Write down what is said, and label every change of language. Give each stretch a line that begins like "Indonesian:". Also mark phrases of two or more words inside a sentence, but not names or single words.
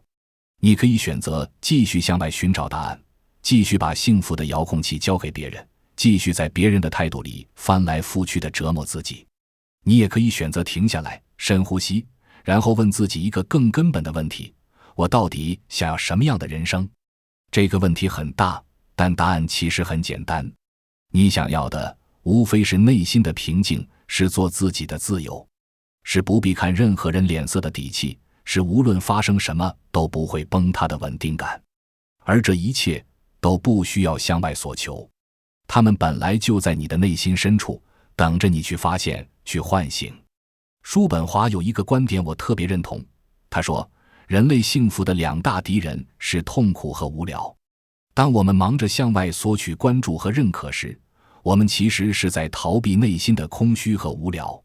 Chinese: 你可以選擇繼續向外尋找答案，繼續把幸福的遙控器交給別人，繼續在別人的態度裡翻來覆去地折磨自己。你也可以選擇停下來，深呼吸，然後問自己一個更根本的問題：我到底想要什麼樣的人生？這個問題很大，但答案其實很簡單。你想要的無非是內心的平靜，是做自己的自由，是不必看任何人臉色的底氣，是無論發生什麼都不會崩塌的穩定感。而這一切都不需要向外索求，它們本来就在你的內心深處，等着你去发現，去喚醒。叔本華有一個觀點我特別認同，他說，人類幸福的兩大敵人是痛苦和無聊。當我們忙着向外索取關注和認可時，我們其實是在逃避內心的空虛和無聊。